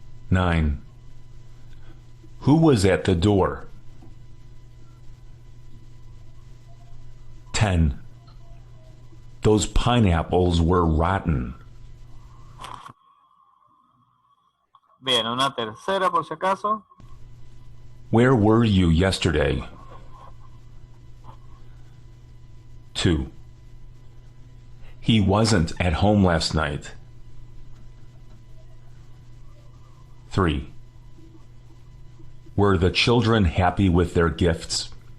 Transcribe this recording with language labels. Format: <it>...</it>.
<en>9. Who was at the door? 10. Those pineapples were rotten.</en> <es>Bien, una tercera por si acaso.</es> <en>Where were you yesterday? 2. He wasn't at home last night. 3. Were the children happy with their gifts?</en>